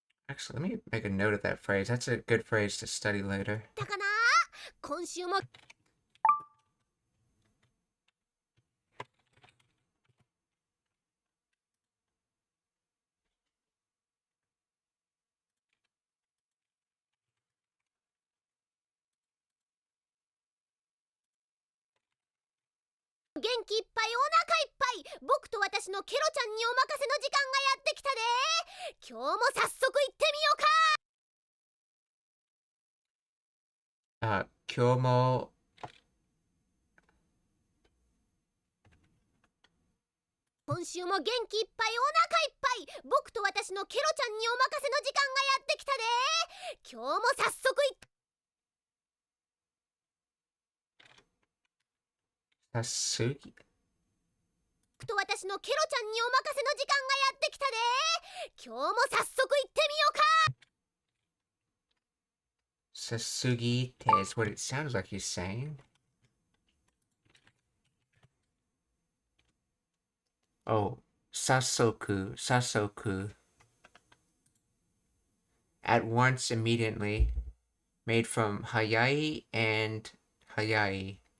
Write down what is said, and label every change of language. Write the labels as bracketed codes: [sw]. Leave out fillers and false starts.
[en] Actually, let me make a note of that phrase. That's a good phrase to study later. [ja] たかな。今週も 元気いっぱいお腹いっぱい僕と私のケロちゃんにお任せの時間がやってきたで。今日も早速行ってみようか。今日も今週も元気いっぱいお腹いっぱい僕と私のケロちゃんにお任せの時間がやってきたで。今日も早速行って Sasugi. 僕と私のケロちゃんにお任せの時間がやってきたで。今日も早速行ってみようか。 [en] Sasugi-te is what it sounds like he's saying. Oh, Sasoku. At once, immediately. Made from Hayai and Hayai.